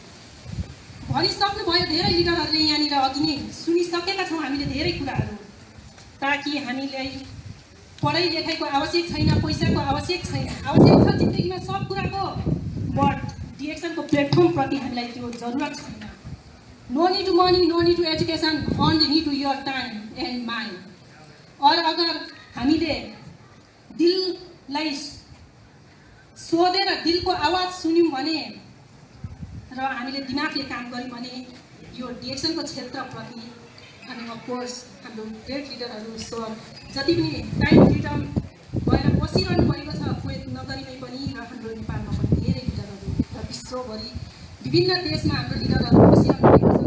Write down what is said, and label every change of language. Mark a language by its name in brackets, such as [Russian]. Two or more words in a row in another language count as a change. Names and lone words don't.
[Nepali] भनिसक्नुभयो धेरै लिडरहरूले यहाँनिर अघि नै सुनिसकेका छौँ हामीले धेरै कुराहरू, ताकि हामीलाई पढाइ लेखाइको आवश्यक छैन, पैसाको आवश्यक छैन, आवश्यक छ जिन्दगीमा सब कुराको, बट डिएक्सनको प्लेटफर्म प्रति हामीलाई त्यो जरुरत छैन। [English] No need to money, no need to education, only need to your time and mind. [Hindi] और अगर [Nepali] हामीले दिललाई सोधेर दिलको आवाज सुन्यौँ भने र हामीले दिमागले काम गऱ्यौँ भने यो डिएक्सनको क्षेत्रप्रति हामी अफकोर्स हाम्रो [English] great leaders [Nepali] सर जति पनि [English] time freedom [Nepali] भएर बसिरहनु भएको छ कुवेत नगरीमै पनि र हाम्रो नेपालमा पनि धेरै लिडरहरू र विश्वभरि विभिन्न देशमा हाम्रो लिडरहरू बसिरहनु भएको छ।